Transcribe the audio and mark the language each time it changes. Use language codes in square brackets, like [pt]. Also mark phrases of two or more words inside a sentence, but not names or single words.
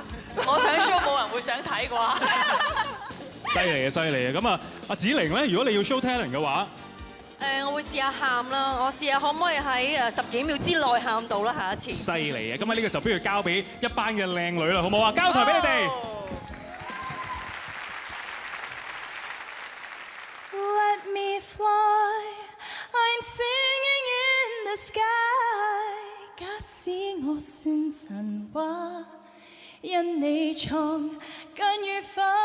[yue] 我想 show，冇人會想睇啩。犀利啊！咁啊，阿子玲咧，如果你要 [en] show talent [yue] 嘅話，我會試下喊啦，我試下可唔可以喺10幾秒之內喊到啦，下一次。犀利啊！咁喺呢個時候，不如交俾一班嘅靚女啦，好唔好啊？交台俾你哋。 [en] Let me fly, I'm singing in the sky。 [yue] 假使我算神話，因你創更愉快。